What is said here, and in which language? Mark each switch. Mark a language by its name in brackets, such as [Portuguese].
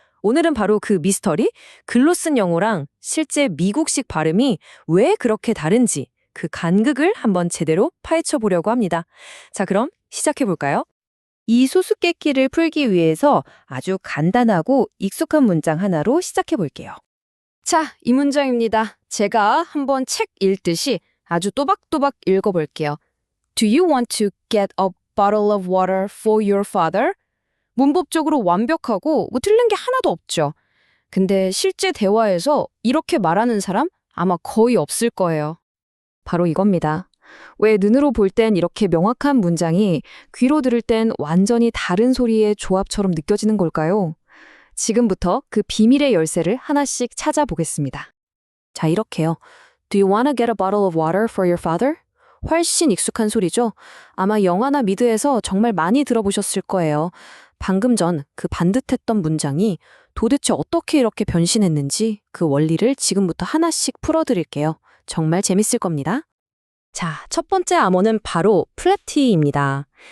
[Korean] 오늘은 바로 그 미스터리, 글로 쓴 영어랑 실제 미국식 발음이 왜 그렇게 다른지 그 간극을 한번 제대로 파헤쳐 보려고 합니다. 자, 그럼 시작해 볼까요? 이 수수께끼를 풀기 위해서 아주 간단하고 익숙한 문장 하나로 시작해 볼게요. 자, 이 문장입니다. 제가 한번 책 읽듯이 아주 또박또박 읽어볼게요. [English] Do you want to get a bottle of water for your father? [Korean] 문법적으로 완벽하고 틀린 게 하나도 없죠. 근데 실제 대화에서 이렇게 말하는 사람 아마 거의 없을 거예요. 바로 이겁니다. 왜 눈으로 볼 땐 이렇게 명확한 문장이 귀로 들을 땐 완전히 다른 소리의 조합처럼 느껴지는 걸까요? 지금부터 그 비밀의 열쇠를 하나씩 찾아보겠습니다. 자, 이렇게요. [English] Do you want to get a bottle of water for your father? [Korean] 훨씬 익숙한 소리죠? 아마 영화나 미드에서 정말 많이 들어보셨을 거예요. 방금 전 그 반듯했던 문장이 도대체 어떻게 이렇게 변신했는지 그 원리를 지금부터 하나씩 풀어드릴게요. 정말 재밌을 겁니다. 자, 첫 번째 암호는 바로 플랩티입니다.